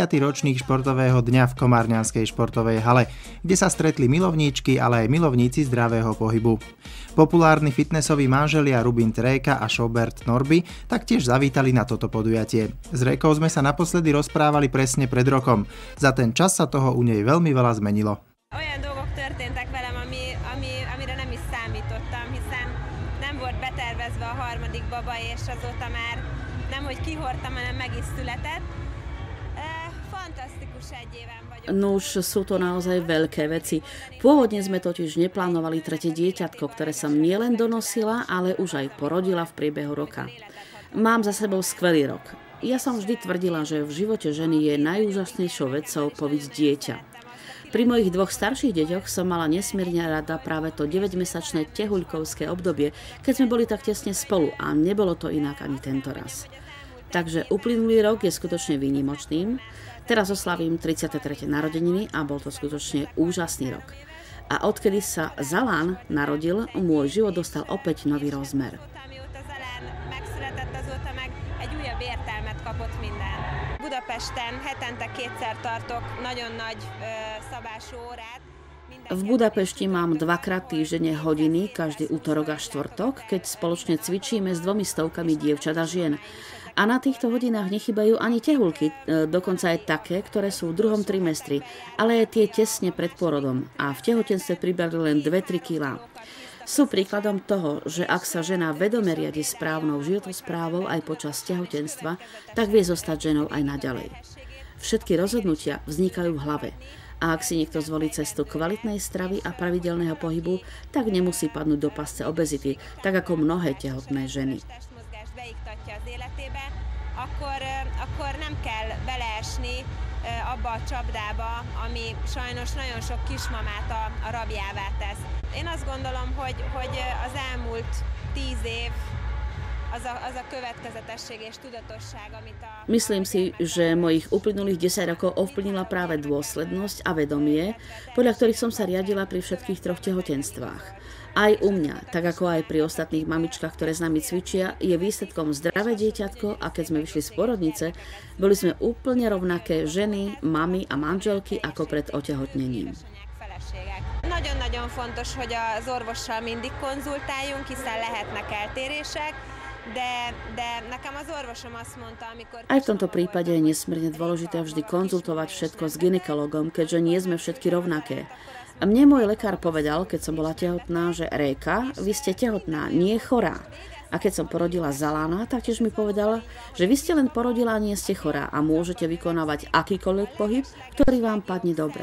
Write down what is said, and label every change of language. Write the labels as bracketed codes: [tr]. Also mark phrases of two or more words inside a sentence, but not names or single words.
[sk] ročník športového dňa v komárňanskej športovej hale, kde sa stretli milovníčky, ale aj milovníci zdravého pohybu. Populárni fitnessový manželia Rubin Tréka a Šobert Norby taktiež zavítali na toto podujatie. S Rékou sme sa naposledy rozprávali presne pred rokom. Za ten čas sa toho u nej veľmi veľa zmenilo. [hu] Olyan dolgok történtek velem, amire nem is számítottam, hiszen nem volt betervezve a harmadik baba, és azóta már nem, hogy kihordtam, hanem meg is született. Fantasztikus egy éven vagyok. [sk] No už sú to naozaj veľké veci. Pôvodne sme totiž neplánovali tretie dieťatko, ktoré som nielen donosila, ale už aj porodila v priebehu roka. Mám za sebou skvelý rok. Ja som vždy tvrdila, že v živote ženy je najúžasnejšou vecou poviť dieťa. Pri mojich dvoch starších deťoch som mala nesmierne rada práve to 9-mesačné tehuľkovské obdobie, keď sme boli tak tesne spolu a nebolo to inak ani tento raz. Takže uplynulý rok je skutočne výnimočným. Teraz oslavím 33. narodeniny a bol to skutočne úžasný rok. A odkedy sa Zalán narodil, môj život dostal opäť nový rozmer. [hu] Budapesten hetente kétszer tartok nagyon nagy szabású órát. [sk] V Budapešti mám dvakrát týždenne hodiny, každý útorok a štvrtok, keď spoločne cvičíme s 200 dievčat a žien. A na týchto hodinách nechybajú ani tehuľky, dokonca aj také, ktoré sú v druhom trimestri, ale aj tie tesne pred pôrodom a v tehotenstve pribrali len 2-3 kilá. Sú príkladom toho, že ak sa žena vedome riadi správnou životosprávou aj počas tehotenstva, tak vie zostať ženou aj naďalej. Všetky rozhodnutia vznikajú v hlave. A ak si niekto zvolí cestu kvalitnej stravy a pravidelného pohybu, tak nemusí padnúť do pasce obezity, tak ako mnohé tehotné ženy. [hu] Akkor nem kell beleesni abba a csapdába, ami sajnos nagyon sok kismamát a rabjává tesz. Én azt gondolom, hogy az elmúlt 10 év az a következetesség és tudatosság, amit a... [sk] Myslím si, že mojich uplynulých 10 rokov ovplyvnila práve dôslednosť a vedomie, podľa ktorých som sa riadila pri všetkých 3 tehotenstvách. Aj u mňa, tak ako aj pri ostatných mamičkách, ktoré s nami cvičia, je výsledkom zdravé dieťatko a keď sme vyšli z porodnice, boli sme úplne rovnaké ženy, mamy a manželky ako pred otehotnením. [hu] Nagyon-nagyon fontos, hogy az orvossal mindig konzultáljunk, hiszen lehetnek eltérések, de nekem az orvosom azt mondta, amikor... [sk] Aj v tomto prípade je nesmierne dôležité vždy konzultovať všetko s gynekologom, keďže nie sme všetky rovnaké. A mne môj lekár povedal, keď som bola tehotná, že Réka, vy ste tehotná, nie chorá. A keď som porodila Zalána, taktiež mi povedala, že vy ste len porodila a nie ste chorá a môžete vykonávať akýkoľvek pohyb, ktorý vám padne dobre.